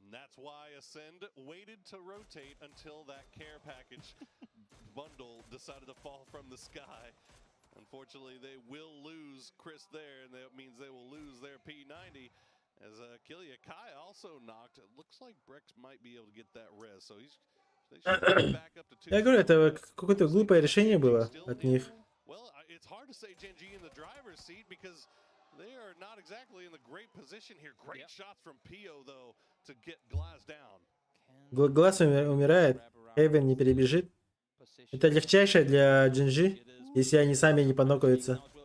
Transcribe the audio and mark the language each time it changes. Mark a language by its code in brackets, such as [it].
[en] And that's why Ascend waited to rotate until that care package bundle decided to fall from the sky. Unfortunately, they will lose Chris there, and that means they will lose their P90. As Killia Kai also knocked. It looks like Brex might be able to get that res, so they should back up to 2. [ru] Я говорю, это какое-то глупое решение было от них. [en] Well, it's hard to say Gen G in the driver's seat because they are not exactly in the great position here. Great shots from Pio, though, to get Glass down. [ru] Глаз умирает, Эйвен не перебежит. Это легчайшее для Gen G, если они сами не понокаются.